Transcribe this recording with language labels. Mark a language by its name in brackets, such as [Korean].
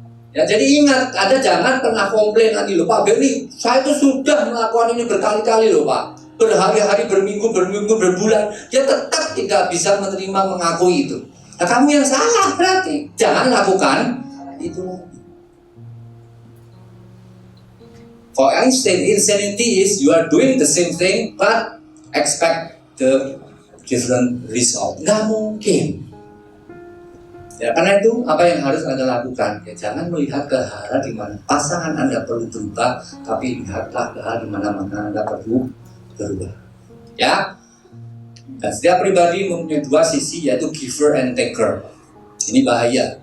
[Indonesian] Ya, jadi ingat, Anda jangan pernah komplain nanti loh Pak Benny, saya itu sudah melakukan ini berkali-kali loh Pak, berhari-hari, berminggu, berbulan, dia tetap tidak bisa menerima, mengakui itu. Nah, kamu yang salah berarti, jangan lakukan itu lagi. [English] For Einstein, insanity is you are doing the same thing but expect the different result. [Indonesian] Nggak mungkin. Ya, karena itu apa yang harus Anda lakukan? Ya, jangan melihat ke hal di mana pasangan Anda perlu berubah, tapi lihatlah ke hal di mana Anda perlu berubah. Ya. Dan setiap pribadi mempunyai dua sisi, yaitu [English] giver and taker. [Indonesian] Ini bahaya.